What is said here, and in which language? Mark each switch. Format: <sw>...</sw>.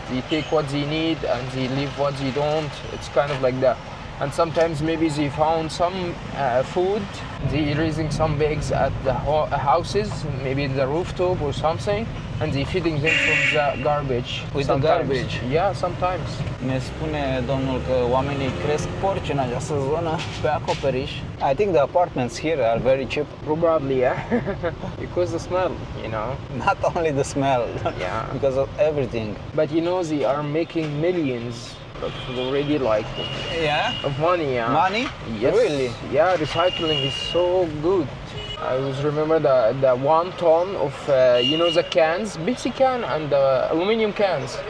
<en>They take what they need and they leave what they don't. It's kind of like that. And sometimes maybe they found some food. They raising some bags at the houses, maybe the rooftop or something, and they feeding them from the garbage. With the garbage? Yeah, sometimes.</en> <ro>Ne spune domnul că oamenii cresc porci în această zonă pe acoperiș.</ro> <en>I think the apartments here are very cheap. Probably, yeah. Because the smell, you know. Not only the smell, Yeah. because of everything. But you know they are making millions already, like Yeah? of money. Yeah. Money? Yes. Really? Yeah, recycling is so good. I always remember the 1 ton of you know the cans, Pepsi can and the aluminum cans.</en>